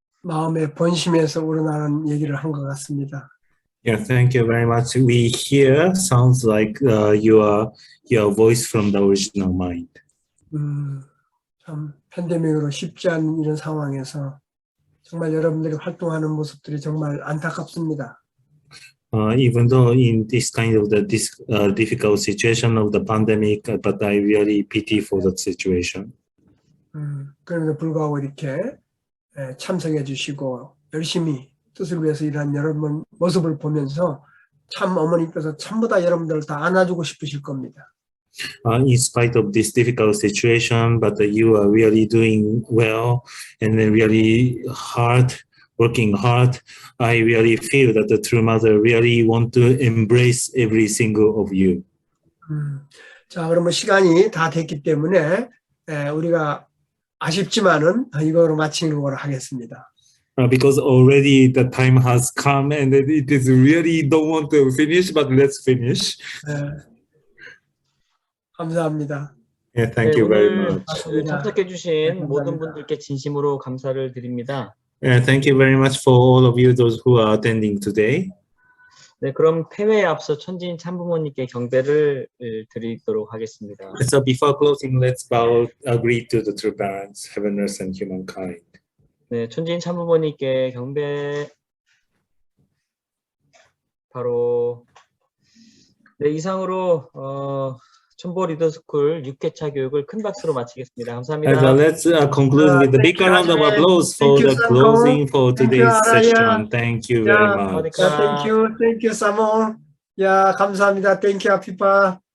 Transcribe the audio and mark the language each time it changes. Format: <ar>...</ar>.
<ko>마음의 본심에서 우러나는 얘기를 한 것 같습니다.</ko> <en>Yeah, thank you very much. We hear sounds like your voice from the original mind.</en> <ko>참 팬데믹으로 쉽지 않은 이런 상황에서 정말 여러분들이 활동하는 모습들이 정말 안타깝습니다.</ko> <en>Even though in this kind of the difficult situation of the pandemic, but I really pity for that situation.</en> <ko>그럼에도 불구하고 이렇게 참석해 주시고 열심히 뜻을 위해서 일하는 여러분 모습을 보면서 참 어머니께서 전부 다 여러분들을 다 안아주고 싶으실 겁니다.</ko> <en>In spite of this difficult situation, but you are really doing well and then really working hard. I really feel that the true mother really want to embrace every single of you.</en> <ko>자, 그러면 시간이 다 됐기 때문에 우리가 아쉽지만은 이거로 마치는 거로 하겠습니다.</ko> <en>Because already the time has come and it is really don't want to finish, but let's finish.</en> <ko>감사합니다.</ko> <en>Yeah, thank you very much.</en> <ko>참석해주신 모든 분들께 진심으로 감사를 드립니다.</ko> <en>Yeah, thank you very much for all of you, those who are attending today.</en> <ko>네, 그럼 폐회에 앞서 천지인 참부모님께 경배를 드리도록 하겠습니다.</ko> <en>So before closing, let's bow, agree to the true parents, heaveners and humankind.</en> <ko>네, 천지인 참부모님께 경배. 바로 네, 이상으로 첨보 리더스쿨 6회차 교육을 큰 박수로 마치겠습니다. 감사합니다.</ko> <en>And let's conclude with a big round of applause for the closing for today's session. Thank you very much. Thank you, Samo.</en> <ko>야, 감사합니다.</ko> <en>Thank you, 아피파.</en>